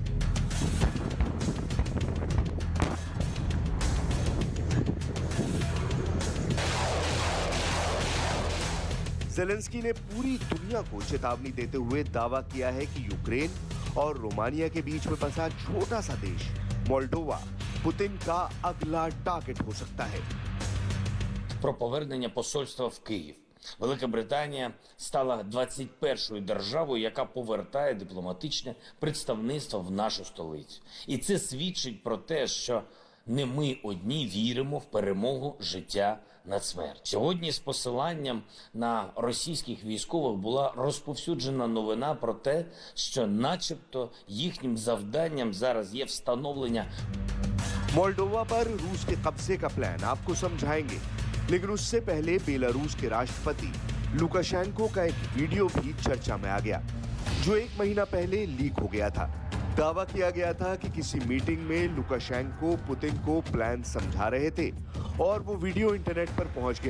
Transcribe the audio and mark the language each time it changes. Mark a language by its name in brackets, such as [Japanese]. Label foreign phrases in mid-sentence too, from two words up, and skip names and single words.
[Hindi] ज़ेलेंस्की ने पूरी दुनिया को चेतावनी देते हुए दावा किया है कि यूक्रेन और रोमानिया के बीच में बसा छोटा सा देश मोल्डोवा पुतिन का अगला टारगेट हो सकता है। [Ukrainian] Про повернення посольства в Київ. Велика Британія стала 21-ю державою, яка повертає дипломатичне представництво в нашу столицю. І це свідчить про те, що не ми одні віримо в перемогу життя над смертю. Сьогодні з посиланням на російських військових була розповсюджена новина про те, що начебто їхнім завданням зараз є встановлення [Hindi] मोल्डोवा पर रूस के कब्जे का प्लान आपको समझाएंगे, लेकिन उससे पहले बेलारूस के राष्ट्रपति लुकाशेंको का एक वीडियो भी चर्चा में आ गया, जो 1 महीना पहले लीक हो गया था। दावा किया गया था कि किसी मीटिंग में लुकाशेंको पुतिन को प्लान समझा रहे थे और वो वीडियो इंटरनेट पर पहुंच गया।